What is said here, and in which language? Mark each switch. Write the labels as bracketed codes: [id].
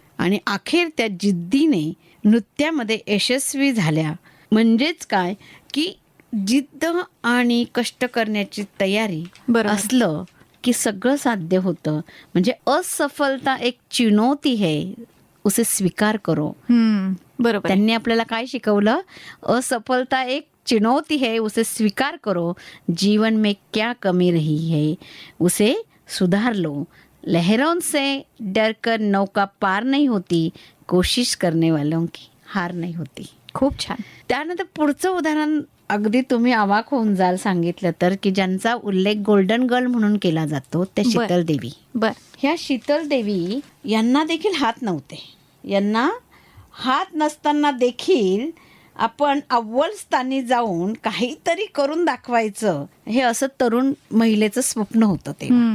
[mr] आणि अखेर त्या जिद्दीने नृत्यामध्ये यशस्वी झाल्या. म्हणजेच काय की जिद्द आणि कष्ट करण्याची तयारी असलं की सगळं साध्य होतं. [hi] म्हणजे असफलता एक चुनौती है, उसे स्वीकार करो. [mr] बरोबर. त्यांनी आपल्याला काय शिकवलं? [hi] असफलता एक चुनौती है, उसे स्वीकार करो. जीवन में क्या कमी रही है, उसे सुधार लो. लहरों से डरकर नौका पार नहीं होती, कोशिश करने वालों की हार नहीं होती. [mr] खूप छान. त्यानंतर पुढचं उदाहरण अगदी तुम्ही अवाक होऊन जाल सांगितलं तर, की ज्यांचा उल्लेख गोल्डन गर्ल म्हणून केला जातो त्या शीतल देवी. बर. ह्या शीतल देवी यांना देखील हात नव्हते. यांना हात नसताना देखील आपण अव्वल स्थानी जाऊन काहीतरी करून दाखवायचं हे असं तरुण महिलेचं स्वप्न होतं ते.